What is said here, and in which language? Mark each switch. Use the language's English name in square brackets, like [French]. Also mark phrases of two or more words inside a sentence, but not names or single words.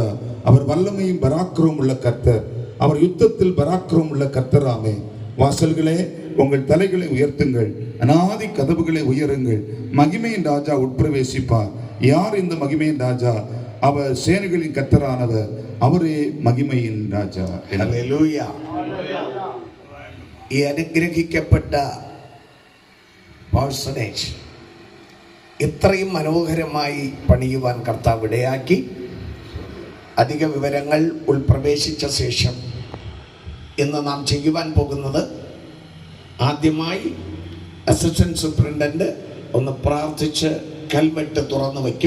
[Tamil] அவர் வல்லமையும் பராக்கிரமும் உள்ள கர்த்தர். அவர் யுத்தத்தில் பராக்கிரமும் உள்ள கர்த்தராமே. வாசல்களே, உங்கள் தலைகளை உயர்த்துங்கள், அநாதி கதவுகளை உயருங்கள். மகிமையின் ராஜா உட்பிரவேசிப்பார். யார் இந்த மகிமையின் ராஜா? அவர் சேனைகளின் கர்த்தரானவர், அவரே மகிமையின் ராஜா. [Malayalam] ഹല്ലേലൂയ. ഈ അനുഗ്രഹിക്കപ്പെട്ട പേഴ്സണേജ് ഇത്രയും മനോഹരമായി പണിയുവാൻ കർത്താവ് ഇടയാക്കി. അധിക വിവരങ്ങൾ ഉൾപ്രവേശിച്ച ശേഷം ഇന്ന് നാം ചെയ്യുവാൻ പോകുന്നത്, ആദ്യമായി അസിസ്റ്റന്റ് സൂപ്രണ്ടന്റ് ഒന്ന് പ്രാർത്ഥിച്ച് കൽവെട്ട് തുറന്നു വയ്ക്കും.